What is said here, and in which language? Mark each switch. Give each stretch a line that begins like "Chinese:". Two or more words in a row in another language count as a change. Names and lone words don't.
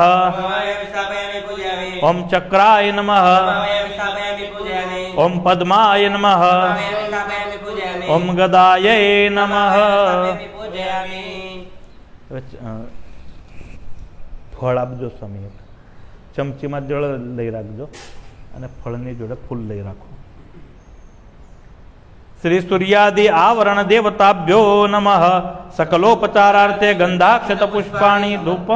Sanskrit: ओम चक्राय नमः। ओम पद्माय नमः ओम गदायै नमः
Gujarati: ફળ આપજો સ્વામી ચમચીમાં જળ લઈ રાખજો અને ફળની જોડે ફૂલ લઈ રાખો
Sanskrit: श्री सूर्यादि आवरण देवताभ्यो नमः सकलोपचारार्थे गंधाक्षत पुष्पाणि धूपम